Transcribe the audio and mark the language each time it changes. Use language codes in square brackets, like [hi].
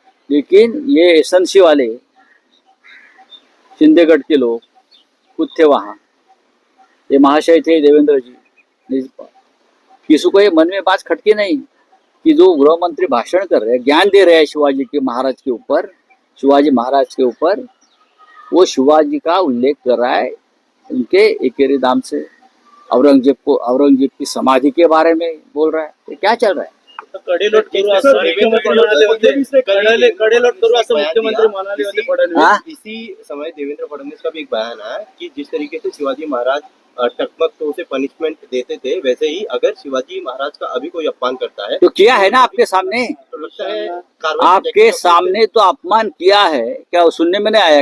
[hi] लेकिन ये एसएनसी वाले शिंदेगढ़ के लोग खुद थे वहां, ये महाशय थे देवेंद्र जी, किसी को ये मन में बात खटकी नहीं कि जो गृह मंत्री भाषण कर रहे हैं, ज्ञान दे रहे हैं शिवाजी के महाराज के ऊपर, शिवाजी महाराज के ऊपर, वो शिवाजी का उल्लेख कर रहा है उनके एकेरी नाम से। औरंगजेब की समाधि के बारे में बोल रहा है। तो क्या चल रहा है? [mr] कडेलोट करू असं मुख्यमंत्री म्हणाले होते, कडेलोट करू असं मुख्यमंत्री म्हणाले होते फडणवीस। [hi] इसी समय देवेंद्र फडणवीस का भी एक बयान है कि जिस तरीके से शिवाजी महाराज टकमक तो उसे पनिशमेंट देते थे, वैसे ही अगर शिवाजी महाराज का अभी कोई अपमान करता है तो किया है ना आपके सामने, तो लगता है आपके सामने तो अपमान किया है। क्या वो सुनने में नहीं आया?